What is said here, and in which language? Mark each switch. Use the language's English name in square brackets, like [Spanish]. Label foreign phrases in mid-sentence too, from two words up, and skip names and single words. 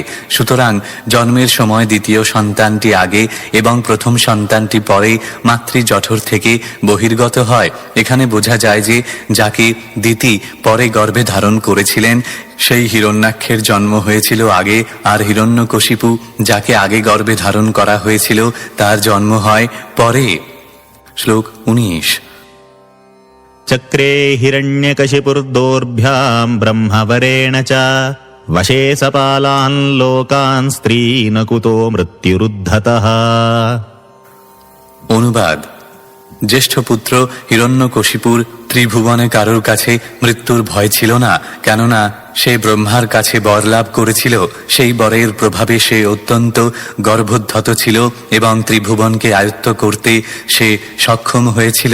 [Bangla] সুতরাং জন্মের সময় দ্বিতীয় সন্তানটি আগে এবং প্রথম সন্তানটি পরে মাতৃজঠর থেকে বহির্গত হয়। এখানে বোঝা যায় যে যাকে দিতি পরে গর্ভে ধারণ করেছিলেন সেই হিরণ্যাক্ষের জন্ম হয়েছিল আগে, আর হিরণ্যকশিপু যাকে আগে গর্ভে ধারণ করা হয়েছিল তার জন্ম হয় পরে। শ্লোক 19। [Sanskrit] चक्रे हिरण्यकशिपुर्दोर्भ्याम् ब्रह्मवरेण च वशे सपालान् लोकान् स्त्रीन कुतो मृत्युरुद्धतः। [Bangla] অনুবাদ: জ্যেষ্ঠ পুত্র হিরণ্যকশিপুর ত্রিভুবনে কারোর কাছে মৃত্যুর ভয় ছিল না, কেননা সে ব্রহ্মার কাছে বর লাভ করেছিল। সেই বরের প্রভাবে সে অত্যন্ত গর্ভোদ্ধত ছিল এবং ত্রিভুবনকে আয়ত্ত করতে সে সক্ষম হয়েছিল।